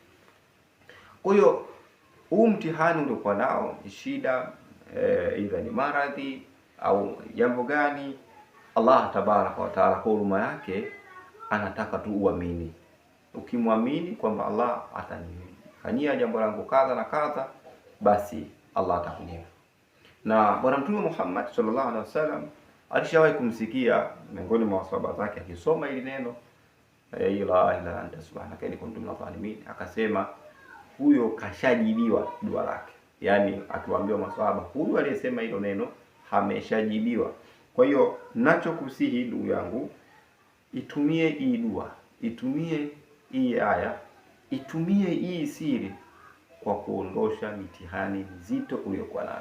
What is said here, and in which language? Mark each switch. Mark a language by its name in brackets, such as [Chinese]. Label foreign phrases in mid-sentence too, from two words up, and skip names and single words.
[Swahili] Kwa hiyo huu mtihani uliokuwa nao ni shida, idha ni maradhi au jambo gani, [Arabic] الله تبارك وتعالى [Swahili] kwa huruma yake anataka tu uamini. Ukimwamini kwamba Allah atanifanyia jambo langu kadha na kadha, basi Allah atakujibu. Na Bwana Mtume [Arabic] محمد صلى الله عليه وسلم [Swahili] alishawahi kumsikia miongoni mwa maswahaba zake akisoma hili neno la [Arabic] إله إلا أنت سبحانك إني كنت من الظالمين, [Swahili] akasema huyo kashajibiwa dua lake. Yaani akiwaambia maswahaba, huyu aliyesema hilo neno ameshajibiwa. Kwa hiyo ninachokusihi ndugu yangu, itumie hii dua, itumie hii aya, itumie hii siri kwa kuondosha mitihani mizito uliyokuwa nayo.